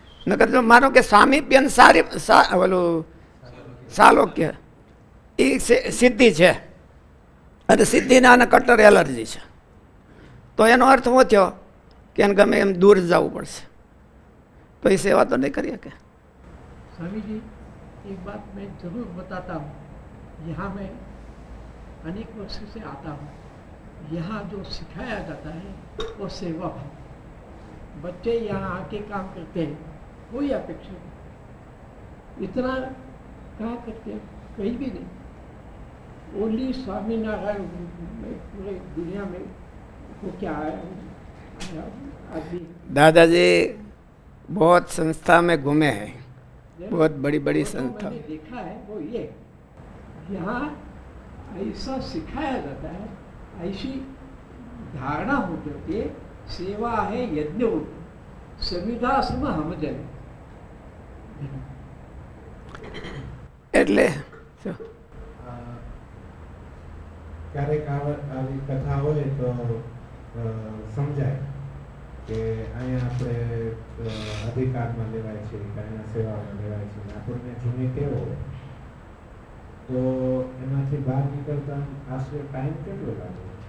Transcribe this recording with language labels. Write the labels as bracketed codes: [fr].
[gu] નકર જો માનો કે સામીપ્ય ને ઓલું સાલોક્ય એ સિદ્ધિ છે અને સિદ્ધિને આને કટ્ટર એલર્જી છે તો એનો અર્થ શું થયો કે એને ગમે એમ દૂર જવું પડશે [hi] तो ये सेवा तो नहीं करिए क्या? स्वामी जी एक बात मैं जरूर बताता हूँ, यहाँ मैं अनेक वर्ष से आता हूँ, यहाँ जो सिखाया जाता है वो सेवा भाव. बच्चे यहाँ आके काम करते हैं, कोई अपेक्षा नहीं, इतना कहाँ करते हैं कहीं भी नहीं. ओनली स्वामीनारायण पूरे दुनिया में वो क्या है आदमी. दादाजी बहुत संस्था में घूमे हैं, बहुत बड़ी बड़ी संस्था. मैंने देखा है वो ये यहाँ ऐसा सिखाया जाता है, ऐसी धारणा होती है सेवा है यज्ञ संविधा सम हम जन. [gu] એટલે ક્યારેક આવી કથા હોય તો સમજાય કે અહીંયા આપણે અધિકારમાં લેવાય છે કે અહીંયા સેવામાં લેવાય છે. આપણને જૂની ટેવો હોય તો એમાંથી બહાર નીકળતા આશરે ટાઈમ કેટલો લાગે?